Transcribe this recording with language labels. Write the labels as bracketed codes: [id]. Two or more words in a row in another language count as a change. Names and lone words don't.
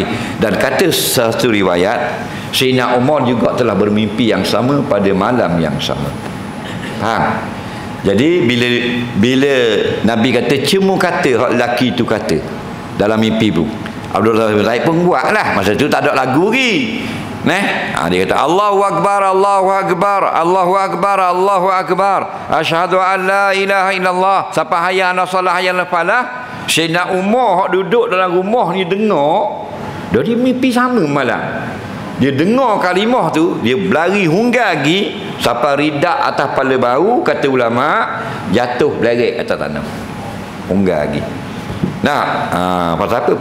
[ms] Dan kata satu riwayat, Sayyidina Umar juga telah bermimpi yang sama pada malam yang sama. Faham? Jadi bila Nabi kata, cuma kata hak lelaki tu kata dalam mimpi pun, Abdullah bin Zaid pun buatlah. Masa tu tak ada lagu lagi. Dia kata [ar] الله أكبر، الله أكبر، الله أكبر، الله أكبر، أشهد أن لا إله إلا الله، sampai حي على الصلاة, حي على الفلاح. [ms] Sayyidina Umar hak duduk dalam rumah ni dengar, dia mimpi sama malam. Dia dengar kalimah tu, dia berlari hunggar lagi sampai ridak atas kepala bau, kata ulama, jatuh belerek atas tanah. Hunggar lagi. Pasal apa?